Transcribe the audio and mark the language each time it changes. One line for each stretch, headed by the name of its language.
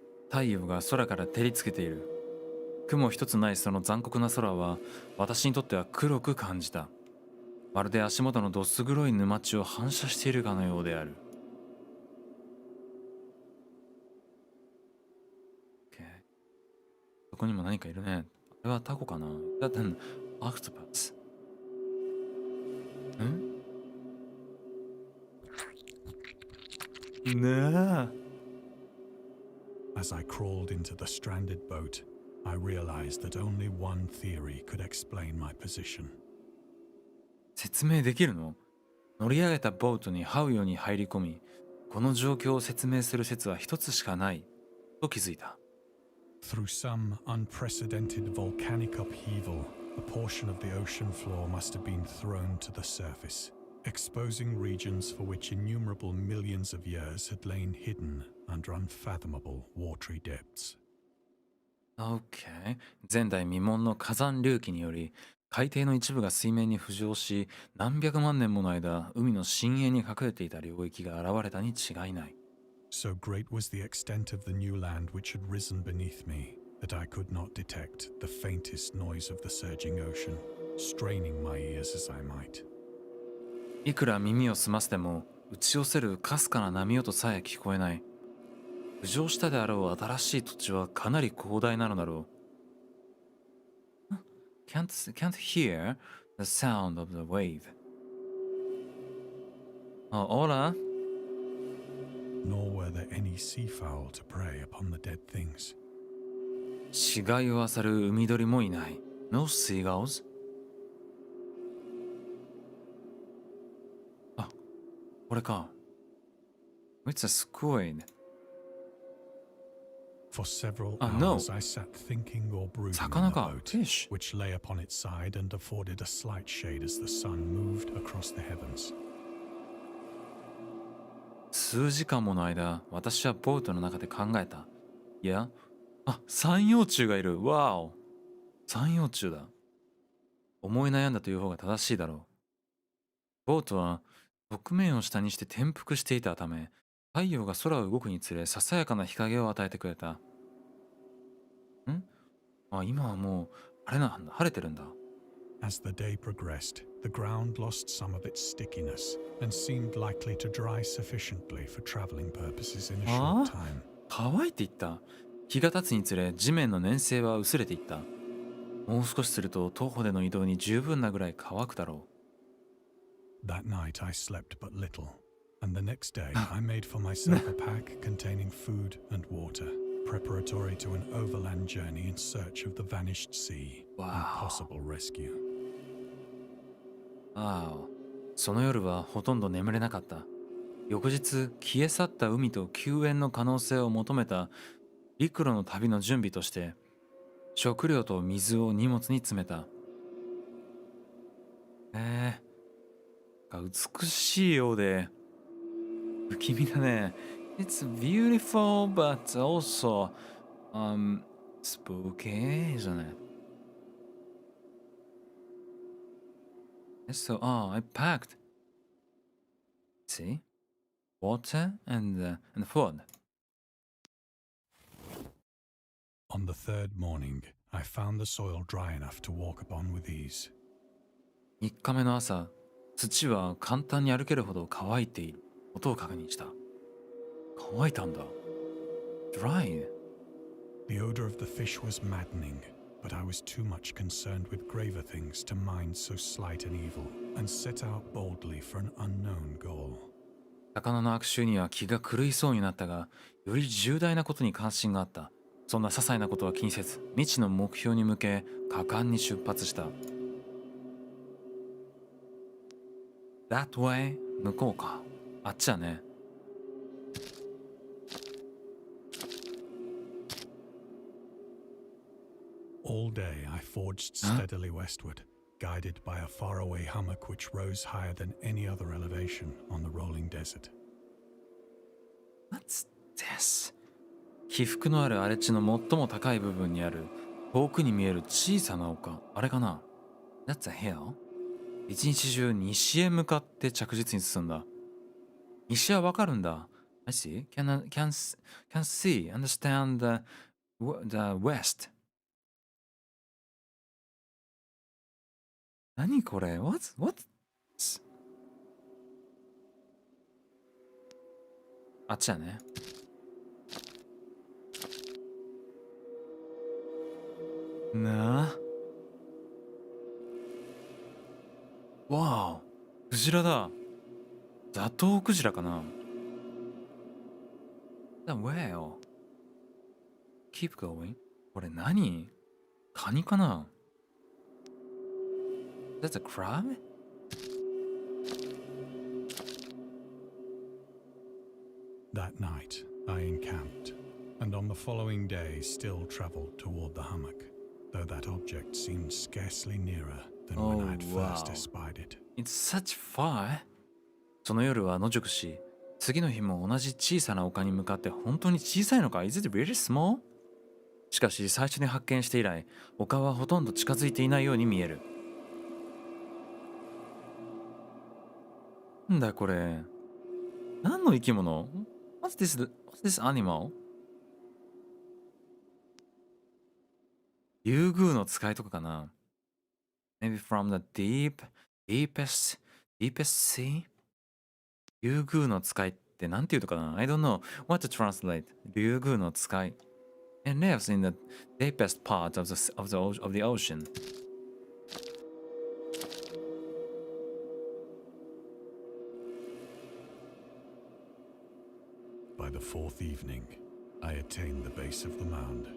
Japanese: 太陽が空から照りつけている。雲一つないその残酷な空は私にとっては黒く感じた。まるで足元のどす黒い沼地を反射しているかのようである。そこにも何かいるね。あれはタコかな？
English: That an octopus?
Japanese: ねえ。
English: As I crawled into the stranded boat, I realized that only one theory could explain my position.
Japanese: 説明できるの？乗り上げたボートに這うように入り込み、この状況を説明する説は一つしかないと気づいた。
English: Through some unprecedented volcanic upheaval, a portion of the ocean floor must have been thrown to the surface, exposing regions for which innumerable millions of years had lain hidden under unfathomable watery depths. Okay.
Japanese: 前代未聞の火山隆起により、海底の一部が水面に浮上し、何百万年もの間、海の深淵に隠れていた領域が現れたに違いない。
English: So great was the extent of the new land which had risen beneath me that I could not detect the faintest noise of the surging ocean, straining my ears as I might.
Japanese: いくら耳を澄ませても打ち寄せるかすかな波音さえ聞こえない。浮上したであろう新しい土地はかなり広大なのだろう。
English: Can't hear the sound of the wave. Oh,
Spanish: hola.
English: Nor were there any seafowl to prey upon the dead things.
Japanese: 死骸を漁る海鳥もいない。
English: No seagulls?
Japanese: あ、これか。
English: It's a squid. For several no. hours I sat thinking or brooding on
Japanese: 魚
English: the
Japanese: か。
English: boat, Fish. which lay upon its side and afforded a slight shade as the sun moved across the heavens.
Japanese: 数時間もの間、私はボートの中で考えた。いや、三葉虫がいる。わお。三葉虫だ。思い悩んだという方が正しいだろう。ボートは側面を下にして転覆していたため、太陽が空を動くにつれ、ささやかな日陰を与えてくれた。今はもう、あれなんだ。晴れてるんだ。
English: As the day progressed, the ground lost some of its stickiness and seemed likely to dry sufficiently for traveling purposes in a short time.
Japanese: 乾いていった。日が経つにつれ、地面の粘性は薄れていった。もう少しすると徒歩での移動に十分なぐらい乾くだろう。
English: That night I slept but little, and the next day I made for myself a pack containing food and water, preparatory to an overland journey in search of the vanished sea and possible rescue.
Japanese: その夜はほとんど眠れなかった。翌日、消え去った海と救援の可能性を求めた陸路の旅の準備として、食料と水を荷物に詰めた。美しいようで不気味だね。
English: It's beautiful but also spooky, isn't it? So, I packed. See? Water and food. On the third morning, I found the soil dry enough to walk upon with ease.
Japanese: 3日目の朝、土は簡単に歩けるほど乾いていることを確認した。乾いたんだ。Dry.
English: The odor of the fish was maddening, but I was too much concerned with graver things to mind so slight an evil, and set out boldly for an unknown goal.
Japanese: 魚の悪臭には気が狂いそうになったが、より重大なことに関心があった。そんな些細なことは気にせず、未知の目標に向け果敢に出発した。
English: That way?
Japanese: 向こうか。あっちだね。
English: All day I forged steadily westward, guided by a faraway hummock which rose higher than any other elevation on the rolling desert. What's this?
Japanese: 起伏のある荒れ地の最も高い部分にある遠くに見える小さな丘。あれかな？
English: That's a hill?
Japanese: 一日中西へ向かって着実に進んだ。西はわかるんだ。
English: I see. Can see, understand the west.
Japanese: 何これ What? あっちだね。なあ。わあ、クジラだ。ザトウクジラかな。
English: The whale. Keep going.
Japanese: これ何？カニかな？
English: That's a crab? That night I encamped, and on the following day still travelled toward the hummock, though that object seemed scarcely nearer than when I had first espied it. It's such far.
Japanese: その夜は野宿し、次の日も同じ小さな丘に向かって本当に小さいのか
English: Is it really small?
Japanese: しかし最初に発見して以来、丘はほとんど近づいていないように見える。なんだこれ。何の生き物？
English: What's this animal?
Japanese: 竜宮の使いとかかな。
English: Maybe from the deepest sea?
Japanese: 竜宮の使いってなんていうのかな？
English: I don't know what to translate.
Japanese: 竜宮の使い。
English: It lives in the deepest part of the ocean. By the fourth evening, I attained the base of the mound,